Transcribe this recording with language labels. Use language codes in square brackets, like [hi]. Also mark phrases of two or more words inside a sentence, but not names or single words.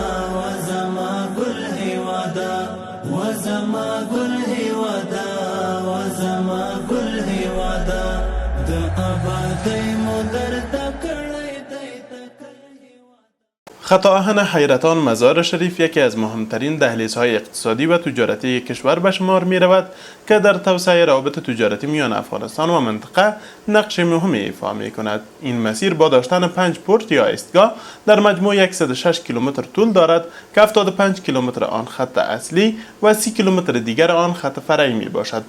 [ps] وزما ګل هیوادا وزما ګل هیوادا وزما ګل هیوادا د آبادۍ مدر تکړی دی تکل هیوادا. [fa] خط آهن حیرتان مزار شریف یکی از مهمترین دهلیزهای اقتصادی و تجارتی کشور به شمار می رود که در توسعه روابط تجارتی میان افغانستان و منطقه نقش مهمی ایفا می کند. این مسیر با داشتن 5 پورت یا ایستگاه در مجموع 106 کیلومتر طول دارد که 75 کیلومتر آن خط اصلی و 30 کیلومتر دیگر آن خط فرعی می باشد.